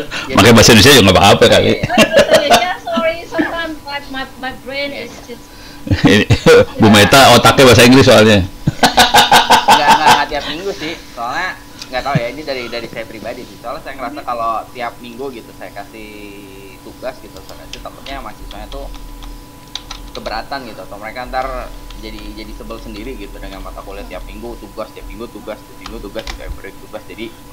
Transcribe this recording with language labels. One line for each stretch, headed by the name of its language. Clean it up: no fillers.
Indonesian: Pakai bahasa Indonesia juga nggak apa-apa kali.
English: Yeah, sorry, sometimes my brain is just.
Indonesian: Bu Meta otaknya bahasa Inggris soalnya. Nggak tiap minggu sih, soalnya nggak tahu ya, ini dari saya pribadi sih. Soalnya saya ngerasa kalau tiap minggu gitu saya kasih tugas gitu, saya kasih takutnya mahasiswanya tuh keberatan gitu, atau mereka ntar jadi sebel sendiri gitu dengan mata kuliah tiap minggu tugas, tiap minggu tugas, tiap break tugas. Jadi